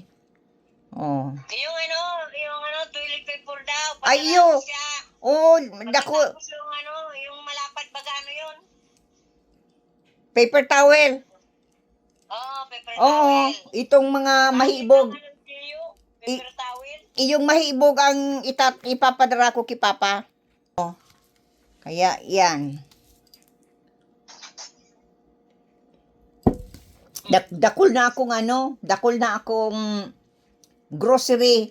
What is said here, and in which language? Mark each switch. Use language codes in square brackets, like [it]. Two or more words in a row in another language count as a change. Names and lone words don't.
[tl] Oh. Yung [en] toilet paper [tl] daw. [bik] Ayo. [tl] Padala mo siya. [bik] Oh, dako, [tl] Tapos yung malapad baga yun. [en] paper towel. [tl] Oo, paper Oo, [en] towel. [bik] itong mga mahibog. [en] Paper towel. [bik] Iyong mahibog ang ipapadara ko ki Papa. Oh. Kaya yan. Dakol na akong grocery.